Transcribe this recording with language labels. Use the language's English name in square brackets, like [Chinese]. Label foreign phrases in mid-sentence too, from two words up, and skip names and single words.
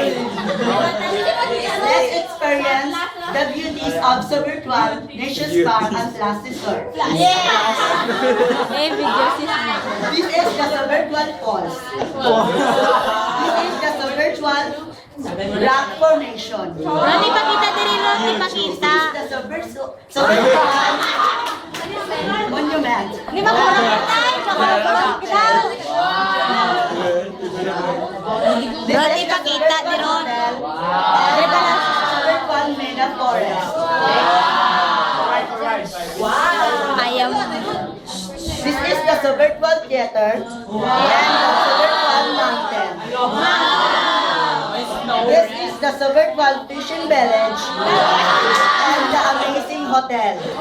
[English] Let's experience the beauties of the virtual Nations Park and last resort. This is the virtual falls. This is the virtual rock formation. [Cebuano] Roni, pakita diri, Roni, pakita. [English] This is the virtual monument. [Cebuano] Di ba kurang kita? Roni, pakita di Ron. [English] Virtual Mena Forest. [Cebuano] Ayaw. [English] This is the virtual theater and the virtual mountain. This is the virtual fishing village and the amazing hotel.